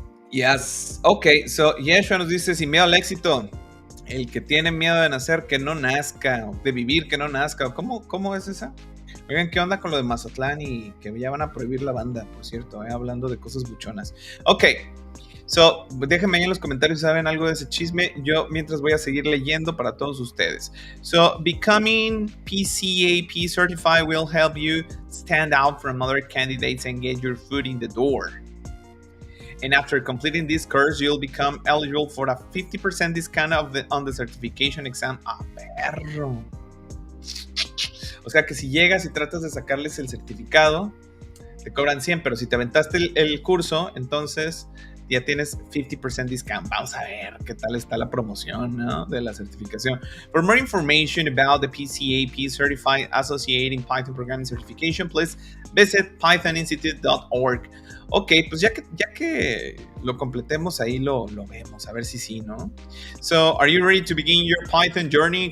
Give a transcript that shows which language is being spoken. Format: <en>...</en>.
<es>Yes, ok, so Yeshua nos dice, sin miedo al éxito, el que tiene miedo de nacer, que no nazca, de vivir, que no nazca. ¿Cómo es esa? Oigan, ¿qué onda con lo de Mazatlán y que ya van a prohibir la banda, por cierto, hablando de cosas buchonas? Ok, so, déjenme ahí en los comentarios si saben algo de ese chisme. Yo mientras voy a seguir leyendo para todos ustedes.</es> <en>So, becoming PCAP certified will help you stand out from other candidates and get your foot in the door. And after completing this course, you'll become eligible for a 50% discount on the certification exam.</en> <es>Perro! O sea que si llegas y tratas de sacarles el certificado, te cobran 100, pero si te aventaste el curso, entonces ya tienes 50%</es> <en>discount.</en> <es>Vamos a ver qué tal está la promoción, ¿no?, de la certificación.</es> <en>For more information about the PCAP Certified Associated in Python Programming Certification, please visit pythoninstitute.org.</en> <es>Ok, pues ya que lo completemos, ahí lo vemos, a ver si sí, ¿no?</es> <en>So, are you ready to begin your Python journey?</en>